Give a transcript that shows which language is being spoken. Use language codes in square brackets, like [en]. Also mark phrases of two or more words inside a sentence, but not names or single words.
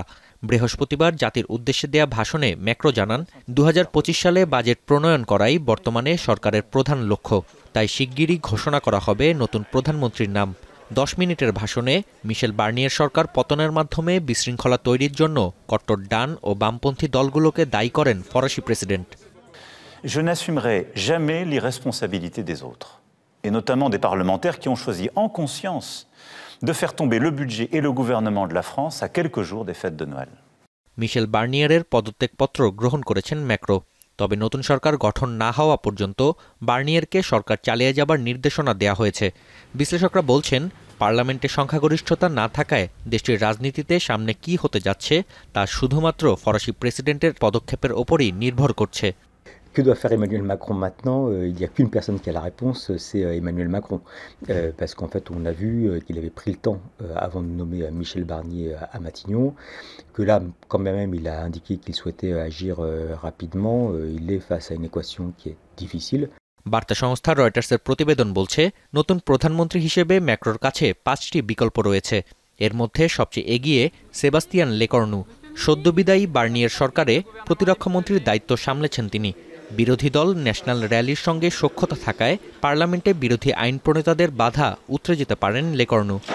[bn] বৃহস্পতিবার জাতির উদ্দেশ্যে দেয়া ভাষণে ম্যাক্রো জানান, ২০২৫ সালে বাজেট প্রণয়ন করাই বর্তমানে সরকারের প্রধান লক্ষ্য। তাই শিগগিরই ঘোষণা করা হবে নতুন প্রধানমন্ত্রীর নাম। ১০ মিনিটের ভাষণে মিশেল বার্নিয়ের সরকার পতনের মাধ্যমে বিশৃঙ্খলা তৈরির জন্য কট্টর ডান ও বামপন্থী দলগুলোকে দায়ী করেন ফরাসি প্রেসিডেন্ট। [fr] Je n'assumerai jamais l'irresponsabilité des autres, et notamment des parlementaires qui ont choisi en conscience de faire tomber le budget et le gouvernement de la France à quelques jours des fêtes de Noël. [bn] মিশেল বার্নিয়ারের পদত্যাগপত্র গ্রহণ করেছেন ম্যাক্রো। তবে নতুন সরকার গঠন না হওয়া পর্যন্ত বার্নিয়ারকে সরকার চালিয়ে যাবার নির্দেশনা দেওয়া হয়েছে। বিশ্লেষকরা বলছেন, পার্লামেন্টে সংখ্যাগরিষ্ঠতা না থাকায় দেশটির রাজনীতিতে সামনে কি হতে যাচ্ছে তা শুধুমাত্র ফরাসি প্রেসিডেন্টের পদক্ষেপের ওপরই নির্ভর করছে। [fr] Que doit faire Emmanuel Macron maintenant? Il n'y a qu'une personne qui a la réponse, c'est Emmanuel Macron. Parce qu'en fait, on a vu qu'il avait pris le temps avant de nommer Michel Barnier à Matignon, que là, quand même, il a indiqué qu'il souhaitait agir rapidement. Il est face à une équation qui est difficile. [bn] বার্তা সংস্থা রয়টার্সের প্রতিবেদন বলছে, নতুন প্রধানমন্ত্রী হিসেবে ম্যাক্রোর কাছে ৫টি বিকল্প রয়েছে। এর মধ্যে সবচেয়ে এগিয়ে সেবাস্তিয়ান লেকর্নু। সদ্যবিদায়ী বার্নিয়ের সরকারে প্রতিরক্ষামন্ত্রীর দায়িত্ব সামলেছেন তিনি। বিরোধী দল ন্যাশনাল র্যালির সঙ্গে সখ্যতা থাকায় পার্লামেন্টে বিরোধী আইন প্রণেতাদের বাধা উতরে যেতে পারেন লেকর্নু।